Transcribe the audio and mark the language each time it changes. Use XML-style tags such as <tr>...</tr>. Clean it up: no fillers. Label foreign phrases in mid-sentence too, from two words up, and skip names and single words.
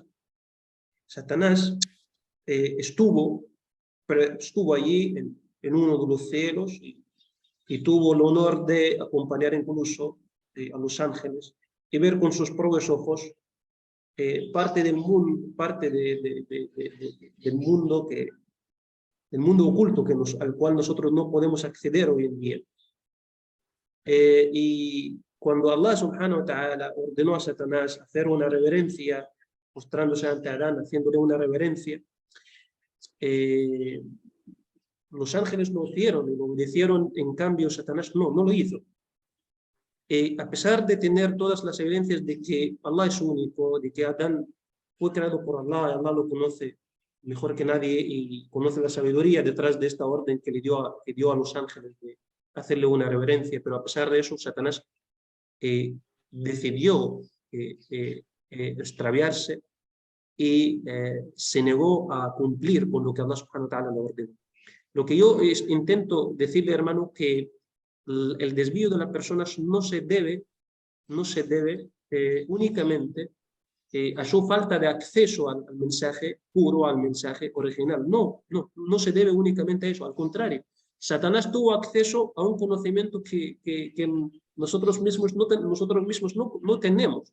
<es>Satanás estuvo allí en uno de los cielos y tuvo el honor de acompañar incluso a los ángeles y ver con sus propios ojos parte del mundo, del mundo oculto al cual nosotros no podemos acceder hoy en día. Y cuando Allah</es> <ar>سبحانه وتعالى</ar> <es>ordenó a Satanás hacer una reverencia, mostrándose ante Adán, haciéndole una reverencia, los ángeles lo hicieron y lo obedecieron, en cambio Satanás no lo hizo. A pesar de tener todas las evidencias de que Allah es único, de que Adán fue creado por Allah, Allah lo conoce mejor que nadie y conoce la sabiduría detrás de esta orden que dio a los ángeles de hacerle una reverencia, pero a pesar de eso Satanás decidió extraviarse y se negó a cumplir con lo que Allah</es> <ar>سبحانه وتعالى</ar> <es>le ordenó. Lo que yo intento decirle, hermano, que el desvío de las personas no se debe únicamente a su falta de acceso al mensaje puro, al mensaje original. No se debe únicamente a eso, al contrario. Satanás tuvo acceso a un conocimiento que nosotros mismos no tenemos.</es>